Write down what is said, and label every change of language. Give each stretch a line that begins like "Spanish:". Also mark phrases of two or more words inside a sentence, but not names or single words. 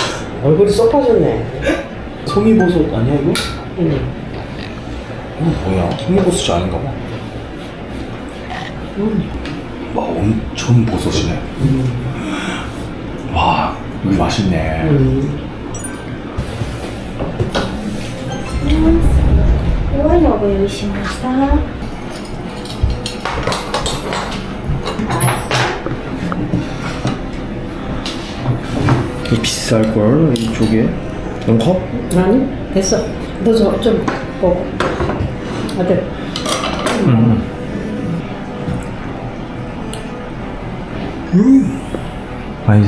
Korean: 얼굴이 쏙 빠졌네. 송이버섯 아니야 이거? 응. 뭐야? 송이버섯이 아닌가 봐. 와, 엄청 버섯이네. 와, 여기 맛있네.
Japanese: 弱いのをご用意しました。
Korean: 이거 비쌀걸 이쪽에. 너무 커? 아니 됐어. 너 저 좀 먹어. 아들. 맛있어?